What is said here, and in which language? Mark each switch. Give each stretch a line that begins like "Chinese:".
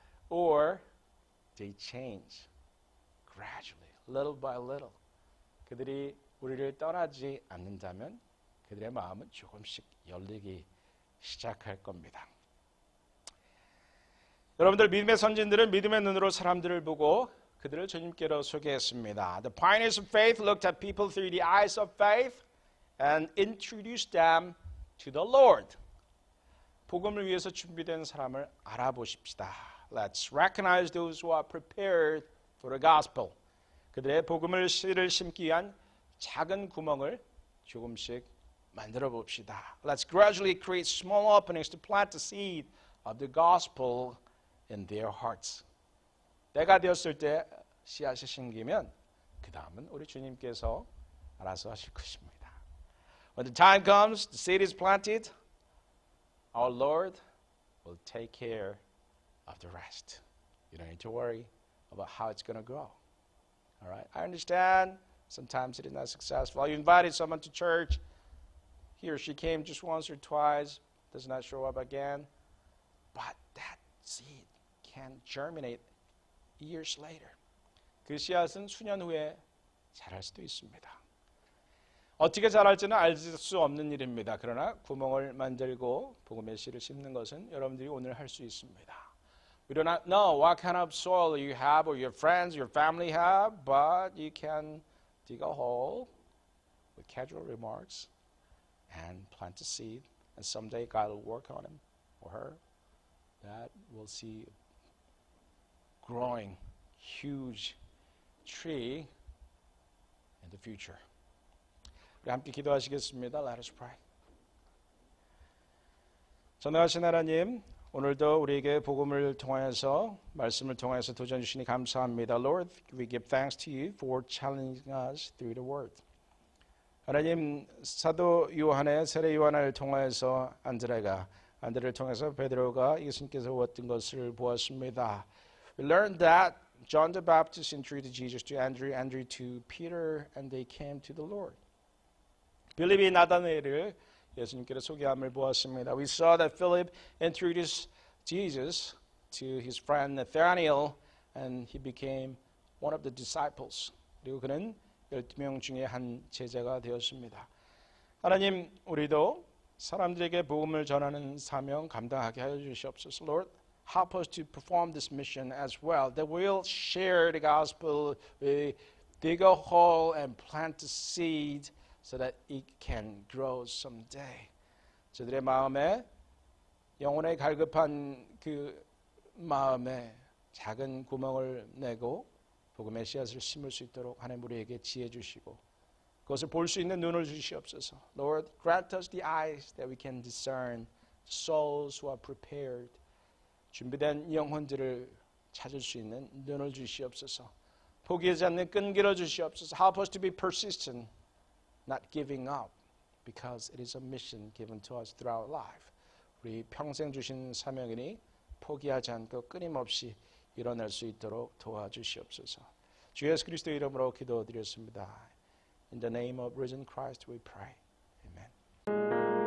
English: Or they change gradually, little by little.
Korean: 그들이 우리를 떠나지 않는다면 그들의 마음은 조금씩 열리기 시작할 겁니다. 여러분들 믿음의 선진들은 믿음의 눈으로 사람들을 보고 그들을 주님께로 소개했습니다.
English: The pioneers of faith looked at people through the eyes of faith and introduced them to the Lord.
Korean: 복음을 위해서 준비된 사람을 알아보십시다.
English: Let's recognize those who are prepared for the gospel.
Korean: 그들의 복음을 씨를 심기 위한 작은 구멍을 조금씩 만들어 봅시다.
English: Let's gradually create small openings to plant the seed of the gospel in their hearts.
Korean: 때가 되었을 때 씨앗이 심기면 그 다음은 우리 주님께서 알아서 하실 것입니다.
English: When the time comes, the seed is planted, our Lord will take care of the rest. You don't need to worry about how it's going to grow. All right, I understand. Sometimes it is not successful. You invited someone to church. He or she came just once or twice, does not show up again. But that seed can germinate years later.
Korean: 그 씨앗은 수년 후에 자랄 수도 있습니다. 어떻게 자랄지는 알 수 없는 일입니다. 그러나 구멍을 만들고 복음의 씨를 심는 것은 여러분들이 오늘 할 수 있습니다.
English: We do not know what kind of soil you have or your friends, your family have, but you can dig a hole with casual remarks and plant a seed, and someday God will work on him or her. That we'll see growing huge tree in the future.
Korean: 우리 함께 기도하시겠습니다.
English: Let us pray.
Korean: 전능하신 하나님, 오늘도 우리에게 복음을 통하여서 말씀을 통하여서 도전 주시니 감사합니다.
English: Lord, we give thanks to you for challenging us through the word.
Korean: 하나님, 사도 요한의 세례 요한을 통하여서 안드레를 통해서 베드로가 예수님께서 얻은 것을 보았습니다.
English: We learned that John the Baptist introduced Jesus to Andrew, Andrew to Peter, and they came to the Lord.
Korean: 빌립이 나다나엘을 예수님께로 소개함을 보았습니다.
English: We saw that Philip introduced Jesus to his friend Nathanael, and he became one of the disciples.
Korean: 그리고 그는 12명 중에 한 제자가 되었습니다. 하나님, 우리도 사람들에게 복음을 전하는 사명 감당하게 하여 주시옵소서.
English: Lord, help us to perform this mission as well, that we'll share the gospel, we dig a hole and plant a seed so that it can grow someday.
Korean: 저들의 마음에 영혼의 갈급한 그 마음에 작은 구멍을 내고 복음의 씨앗을 심을 수 있도록 하나님 우리에게 지혜 주시고 그것을 볼 수 있는 눈을 주시옵소서.
English: Lord, grant us the eyes that we can discern souls who are prepared.
Korean: 준비된 영혼들을 찾을 수 있는 눈을 주시옵소서. 포기하지 않는 끈기를 주시옵소서.
English: Help us to be persistent, not giving up, because it is a mission given to us throughout life.
Korean: 우리 평생 주신 사명이니 포기하지 않고 끊임없이 일어날 수 있도록 도와주시옵소서. 주 예수 그리스도의 이름으로 기도드렸습니다.
English: In the name of risen Christ we pray. Amen.